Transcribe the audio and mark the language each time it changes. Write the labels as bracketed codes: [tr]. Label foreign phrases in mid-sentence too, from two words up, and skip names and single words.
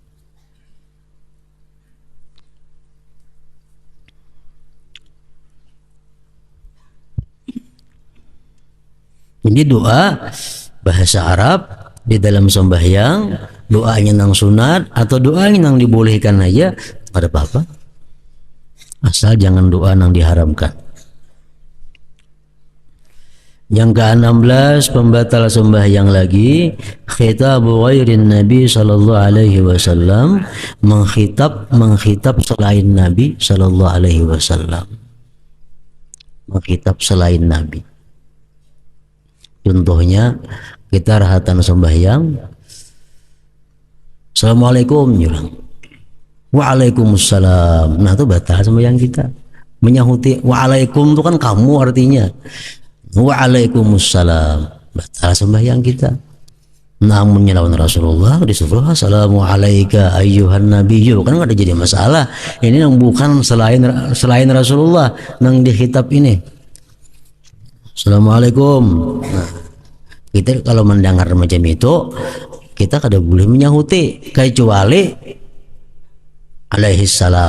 [bjn] Jadi doa bahasa Arab di dalam sembahyang, doanya nang sunat atau doanya nang dibolehkan aja, ada apa-apa. Asal jangan doa nang diharamkan. [id] Yang ke-16 pembatal sembahyang lagi, [ar] خطاب غير النبي صلى الله عليه وسلم, [id] mengkhitab selain Nabi [ar] صلى الله عليه وسلم. [id] Mengkhitab selain Nabi. [bjn] Contohnya kita rahatan sembahyang, Assalamualaikum, bilang Waalaikumsalam. [id] Nah, itu batal sembahyang kita. Menyahuti Waalaikum itu kan kamu artinya. Waalaikumsalam, batal sembahyang kita. [bjn] Namun lawan Rasulullah disuruh [ar] السلام عليك أيها النبي, [id] kan nggak ada jadi masalah. Ini yang bukan selain Rasulullah yang dihitab ini. Assalamualaikum. [bjn] Nah, kita kalau mendengar macam itu, kita kada boleh menyahuti kecuali [ar] عليه السلام.